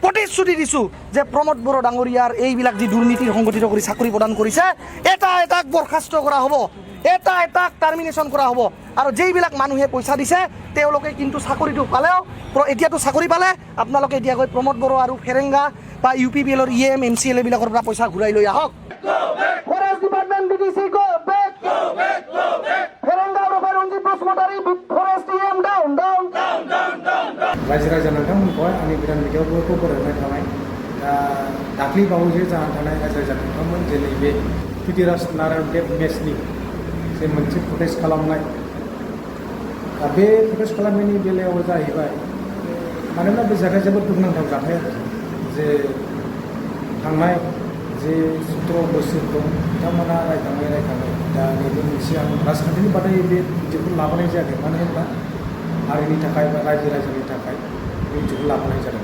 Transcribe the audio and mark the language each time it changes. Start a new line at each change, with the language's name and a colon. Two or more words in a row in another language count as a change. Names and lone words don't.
Assamese: প্ৰতিশ্ৰুতি দিছোঁ যে প্ৰমোদ বড়ো ডাঙৰীয়াৰ এইবিলাক যি দুৰ্নীতিৰ সংগঠিত কৰি চাকৰি প্ৰদান কৰিছে এটাক বৰখাস্ত কৰা হ'ব, এটাক টাৰ্মিনেশ্যন কৰা হ'ব। আৰু যিবিলাক মানুহে পইচা দিছে তেওঁলোকে কিন্তু চাকৰিটো পালেও এতিয়াতো চাকৰি পালে আপোনালোকে এতিয়াকৈ প্ৰমোদ বড়ো আৰু ফেৰেংগা বা UPPL MCL এইবিলাকৰ পৰা পইচা ঘূৰাই লৈ আহক।
English: Forest Department BTC go back,
Assamese: ফেৰেংগা আৰু ৰঞ্জিত বসুমতাৰী
English: forest down.
Bodo: रायजो राजा नोंथांमोनखौहाय आंनि गोदान भिडिअफोरखौ बरायनाय थाबाय। दाख्लै बावैसो जानानै थानाय रायजो राजा नोंथांमोन जे नैबे पृथ्वीराज नारायण देव मेचनि जे मोनसे प्रटेस्ट खालामनाय, बे प्रटेस्ट खालामनायनि बेलायाव जाहैबाय मानोना बे जाथाया जोबोद दुखुनांथाव जाथाय आरो जे थांनाय जे 17 बोसोर दं बिथांमोना रायखाङै दा नैबे मोनसे आं राजखान्थिनि बादै बे भिडिअखौ लाबोनाय जायाखै, मानो होनबा हारिनि थाखाय बा रायजो राजानि थाखाय बे भिडिअखौ लाबोनाय जादों।